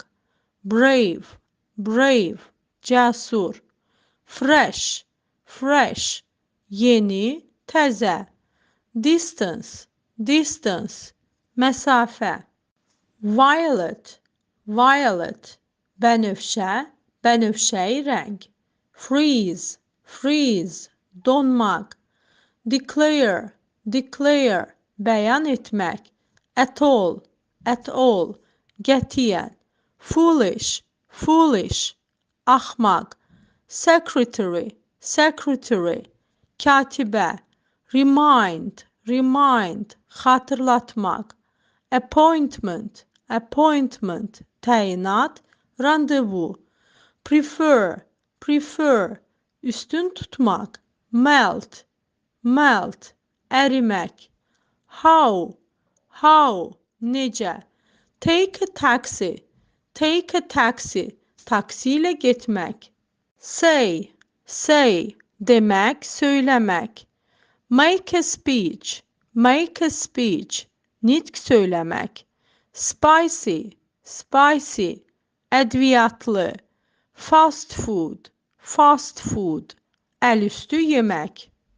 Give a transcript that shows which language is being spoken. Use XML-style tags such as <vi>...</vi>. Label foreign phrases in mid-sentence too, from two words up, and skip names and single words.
<en>Brave, brave, cəsur. Fresh, fresh,</en> <az>yeni, təzə.</az> <en>Distance, distance,</en> <az>məsafə.</az> <en>Violet, violet,</en> <az>bənövşə, bənövşəyi rəng.</az> <en>Freeze, freeze, donmaq. Declare, declare,</en> <az>bəyan etmək.</az> <en>At all, qətiyyən. Foolish, foolish, axmaq. Secretary, secretary, katibə. Remind, remind, xatırlatmaq. Appointment, appointment,</en> <az>təyinat, randevu.</az> <en>Prefer, prefer,</en> <az>üstün tutmaq.</az> <en>Melt, melt, ərimək. How, necə. Take a taxi,</en> <az>taksi ilə getmək. Say, demək, söyləmək.</az> <en>Make a speech,</en> <az>nitq söyləmək.</az> <en>Spicy, ədviyyatlı. Fast food,</en> <az>əlüstü yemək.</az>